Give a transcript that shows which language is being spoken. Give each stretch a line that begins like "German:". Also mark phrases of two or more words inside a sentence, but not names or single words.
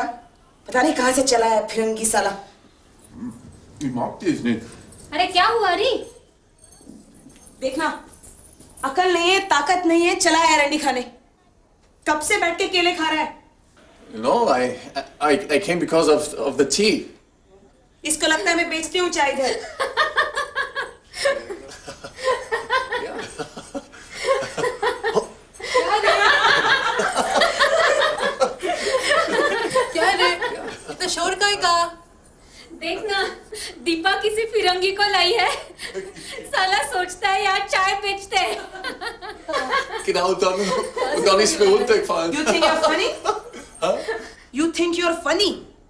Hindi: पता नहीं कहां से चला है फिरंगी साला।
German: Ich mag das nicht.
Hindi: अरे क्या हुआ री? देखना अकल नहीं है, ताकत नहीं है, चला है रंडी खाने। कब से बैठ के केले खा रहा है?
English: No, I came because of the tea.
Hindi: इसको लगता है मैं बेचती हूँ चाय इधर। क्या रे? इतना शोर का है का? देखना दीपा किसी फिरंगी को लाई है। साला सोचता है यार चाय बेचते हैं।
German: Genau, und dann ist mir runtergefallen.
English: You think you're funny? Huh? You think you're funny?